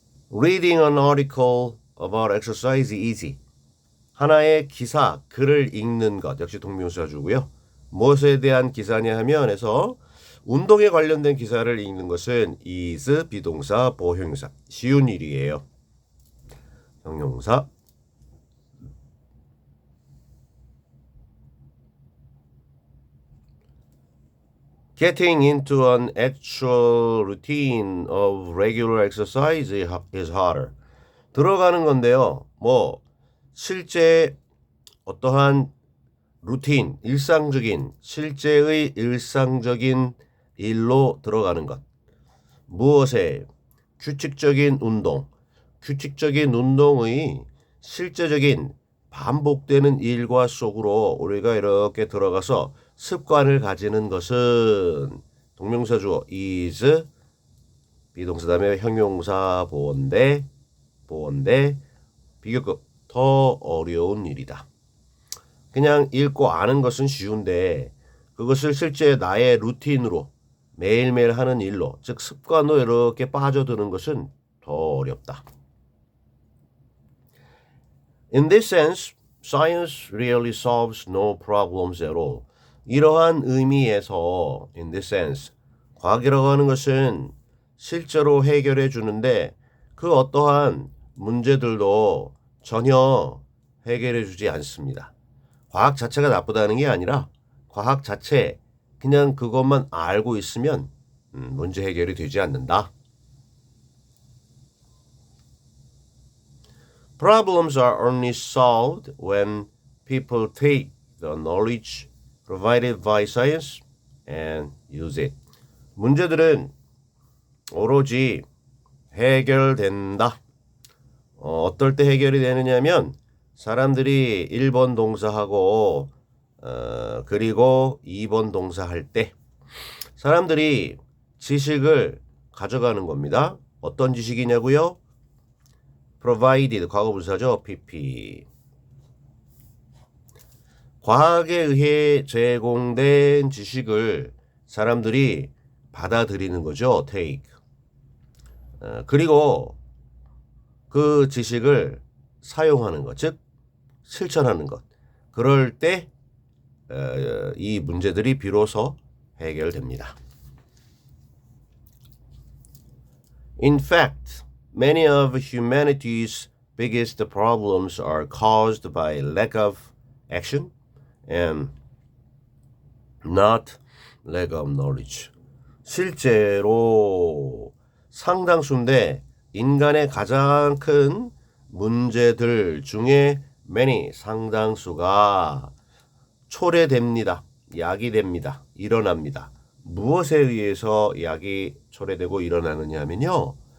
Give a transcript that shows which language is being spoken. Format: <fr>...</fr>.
<en>Reading an article about exercise is easy.</en> <ko>하나의 기사, 글을 읽는 것. 역시 동명사 주고요. 무엇에 대한 기사냐 하면 해서 운동에 관련된 기사를 읽는 것은 is 비동사 보형용사. 쉬운 일이에요. 형용사.</ko> <en>Getting into an actual routine of regular exercise is harder.</en> <ko>들어가는 건데요. 실제 어떠한 루틴, 실제의 일상적인 일로 들어가는 것. 무엇에? 규칙적인 운동. 규칙적인 운동의 실제적인 반복되는 일과 속으로 우리가 이렇게 들어가서 습관을 가지는 것은 동명사 주어 is 비동사 다음에 형용사 보어인데 비교급 더 어려운 일이다. 그냥 읽고 아는 것은 쉬운데 그것을 실제 나의 루틴으로 매일매일 하는 일로 즉 습관으로 이렇게 빠져드는 것은 더 어렵다.</ko> <en>In this sense, science really solves no problems at all.</en> <ko>이러한 의미에서</ko> <en>in this sense,</en> <ko>과학이라고 하는 것은 실제로 해결해 주는데 그 어떠한 문제들도 전혀 해결해 주지 않습니다. 과학 자체가 나쁘다는 게 아니라 과학 자체 그냥 그것만 알고 있으면 문제 해결이 되지 않는다.</ko> <en>Problems are only solved when people take the knowledge provided by science and use it.</en> <ko>문제들은 오로지 해결된다. 어떨 때 해결이 되느냐면 사람들이 1번 동사하고 그리고 2번 동사할 때 사람들이 지식을 가져가는 겁니다. 어떤 지식이냐고요? provided 과거분사죠. pp. 과학에 의해 제공된 지식을 사람들이 받아들이는 거죠.</ko> <en>take.</en> <ko>그리고 그 지식을 사용하는 것, 즉 실천하는 것. 그럴 때 이 문제들이 비로소 해결됩니다.</ko> <en>In fact, many of humanity's biggest problems are caused by lack of action and not lack of knowledge.</en> <ko>실제로 상당수인데 인간의 가장 큰 문제들 중에 many 상당수가 초래됩니다. 야기됩니다. 일어납니다. 무엇에 의해서 약이 초래되고 일어나느냐 하면요.</ko>